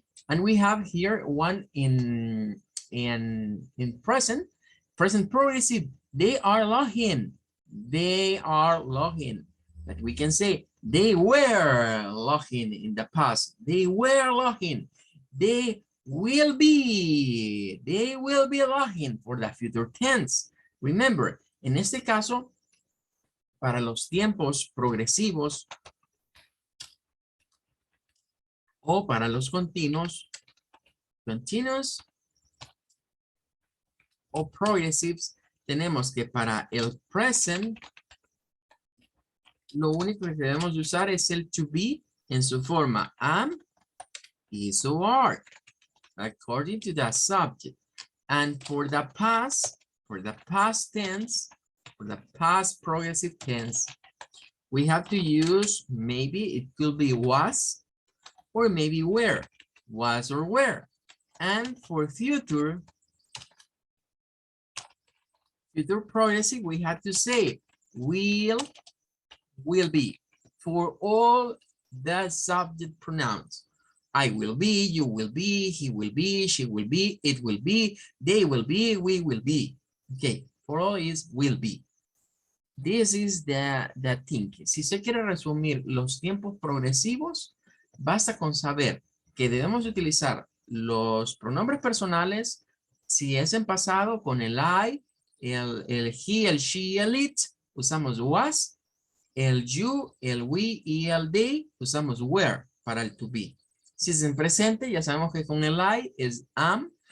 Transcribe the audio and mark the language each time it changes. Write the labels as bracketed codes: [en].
[en] And we have here one in present progressive. They are logging. But we can say they were logging in the past. They were logging. They will be logging for the future tense. Remember, [es] en este caso, para los tiempos progresivos o para los continuos o progressives, tenemos que para el present, lo único que debemos usar es el to be en su forma [en] am, is, or are, according to the subject. And for the past tense, for the past progressive tense, we have to use, maybe it could be was, or maybe were, was or were. And for future progressive, we have to say will be for all the subject pronouns. I will be, you will be, he will be, she will be, it will be, they will be, we will be. Okay, for all is will be. This is the thing. [es] Si se quiere resumir los tiempos progresivos, basta con saber que debemos utilizar los pronombres personales, si es en pasado, con el I, el he, el she, el it, usamos was, el you, el we y el they, usamos were para el to be. Si es en presente, ya sabemos que con el I es am,